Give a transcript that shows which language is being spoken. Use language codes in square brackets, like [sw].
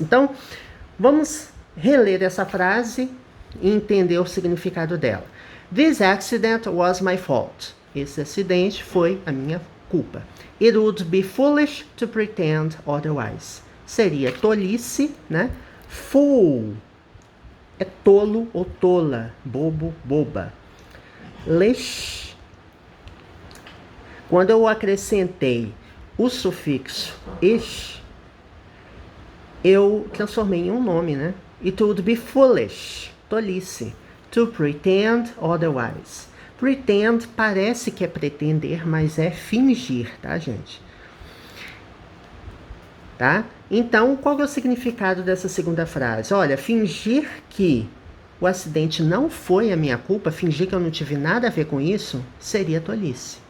[pt] Então, vamos reler essa frase e entender o significado dela. [en] This accident was my fault. [pt] Esse acidente foi a minha culpa. [en] It would be foolish to pretend otherwise. [pt] Seria tolice, né? Fool é tolo ou tola, bobo, boba. Lish, quando eu acrescentei o sufixo ish, eu transformei em um nome, né? [en] It would be foolish, [pt] tolice, [en] to pretend otherwise. [pt] Pretend parece que é pretender, mas é fingir, tá, gente? Tá? Então, qual é o significado dessa segunda frase? Olha, fingir que o acidente não foi a minha culpa, fingir que eu não tive nada a ver com isso, seria tolice.